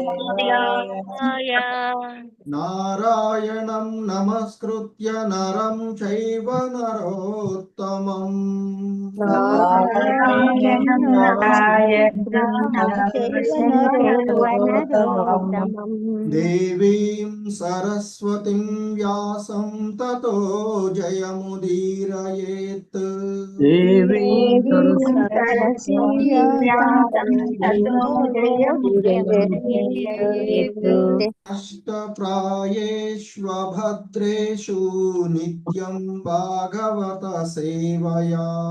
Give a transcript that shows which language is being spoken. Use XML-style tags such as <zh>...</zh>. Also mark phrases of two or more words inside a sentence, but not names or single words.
<sa>నారాయణం నమస్కృత్య నరం చైవ నరోత్తమం. నారాయణం నరోత్తమం. దేవీం సరస్వతిం వ్యాసం తతో జయముదీరయేత్. అష్టప్రాయేష్వభద్రేషు నిత్యం భాగవత సేవయా.</sa>